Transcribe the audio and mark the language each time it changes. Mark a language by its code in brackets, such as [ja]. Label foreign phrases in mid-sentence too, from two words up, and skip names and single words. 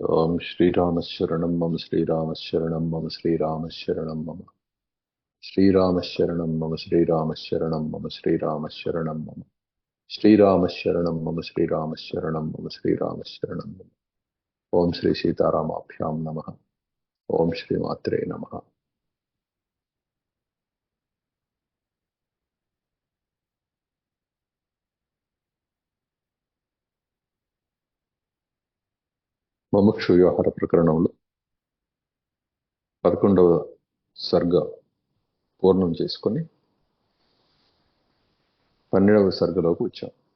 [sa] मम श्रीरामशरणं मम श्रीरामशरणं मम श्रीरामशरणं मम श्रीरामशरणं मम श्रीरामशरणं मम श्रीरामशरणं मम श्रीरामशरणं मम श्रीरामशरणं मम श्रीरामशरणं मम। ओम श्री सीतारामाभ्यां नमः। ओम श्री मात्रे नमः। [te] ముముక్షు వ్యవహార ప్రకరణంలో 11వ సర్గ పూర్ణం చేసుకొని 12వ సర్గలోకి వచ్చాం.